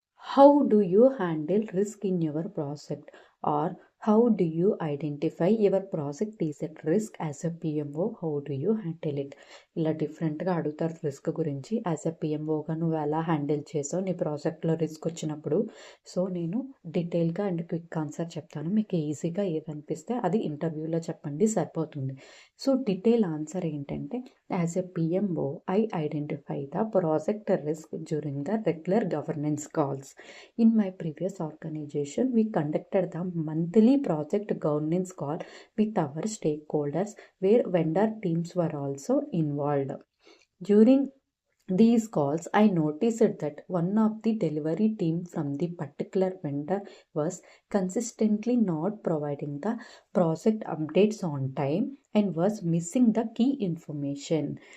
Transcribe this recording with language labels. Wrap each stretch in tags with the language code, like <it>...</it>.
<en>How do you handle risk in your project, or how do you identify your project is at risk as a PMO? How do you handle it?</en> <te>ఇలా డిఫరెంట్గా అడుగుతారు risk గురించి. As a పిఎంఓగా నువ్వు ఎలా handle చేసావు నీ ప్రాజెక్ట్లో risk వచ్చినప్పుడు? సో నేను డీటెయిల్గా అండ్ క్విక్ ఆన్సర్ చెప్తాను. మీకు ఈజీగా ఏదనిపిస్తే అది ఇంటర్వ్యూలో చెప్పండి, సరిపోతుంది. సో డీటెయిల్ ఆన్సర్ ఏంటంటే,</te> <en>As a PMO I identify the project risk during the regular governance calls. In my previous organization, we conducted the monthly project governance call with our stakeholders, where vendor teams were also involved. During these calls, I noticed that one of the delivery team from the particular vendor was consistently not providing the project updates on time and was missing the key information.</en>